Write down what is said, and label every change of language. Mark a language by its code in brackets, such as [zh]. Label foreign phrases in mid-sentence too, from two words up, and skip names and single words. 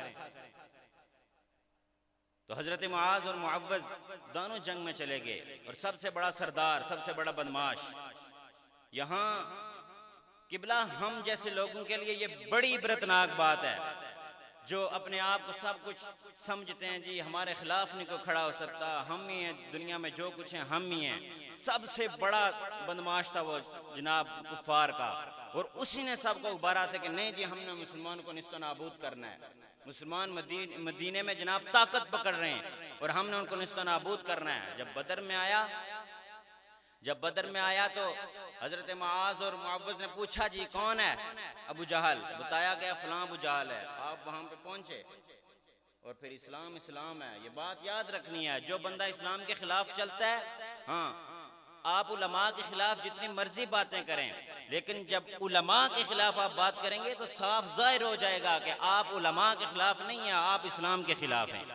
[ur] تو حضرت معاذ اور معوذ دونوں جنگ میں چلے گئے, اور سب سے بڑا سردار, سب سے بڑا بدماش یہاں قبلہ ہم جیسے لوگوں کے لیے یہ بڑی عبرتناک بات ہے, جو اپنے آپ کو سب کچھ سمجھتے ہیں جی ہمارے خلاف نہیں کوئی کھڑا ہو سکتا, ہم ہی ہیں دنیا میں, جو کچھ ہیں ہم ہی ہیں. سب سے بڑا بدماش تھا وہ جناب کفار کا, اور اسی نے سب کو ابھارا تھا کہ نہیں جی ہم نے مسلمان کو نیست و نابود کرنا ہے، مسلمان مدینے میں جناب طاقت پکڑ رہے ہیں اور ہم نے ان کو نیست و نابود کرنا ہے۔ جب بدر میں آیا تو حضرت معاذ اور معوذ نے پوچھا جی کون ہے؟ ابو جہل، بتایا گیا فلاں ابو جہل ہے۔ آپ وہاں پہ پہنچے اور پھر اسلام ہے۔ یہ بات یاد رکھنی ہے، جو بندہ اسلام کے خلاف چلتا ہے، ہاں آپ علماء کے خلاف جتنی مرضی باتیں کریں، لیکن جب علماء کے خلاف آپ بات کریں گے تو صاف ظاہر ہو جائے گا کہ آپ علماء کے خلاف نہیں ہیں، آپ اسلام کے خلاف ہیں۔